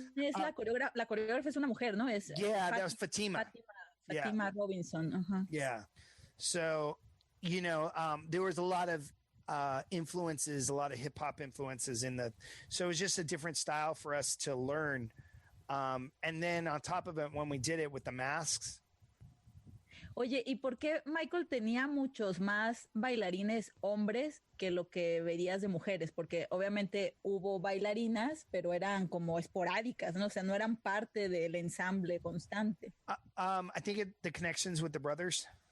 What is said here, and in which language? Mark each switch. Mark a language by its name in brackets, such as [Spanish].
[Spanish] Es la coreógrafa es una mujer, ¿no? Es [English] that was Fatima. Fatima Robinson. Uh-huh. Yeah. So, you know, there was a lot of influences, a lot of hip hop influences so it was just a different style for us to learn. And then on top of it, when we did it with the masks. [Spanish] Oye, ¿y por qué Michael tenía muchos más bailarines hombres que lo que verías de mujeres? Porque obviamente hubo bailarinas, pero eran como esporádicas, ¿no? O sea, no eran parte del ensamble constante. [English] I think the connections with the brothers.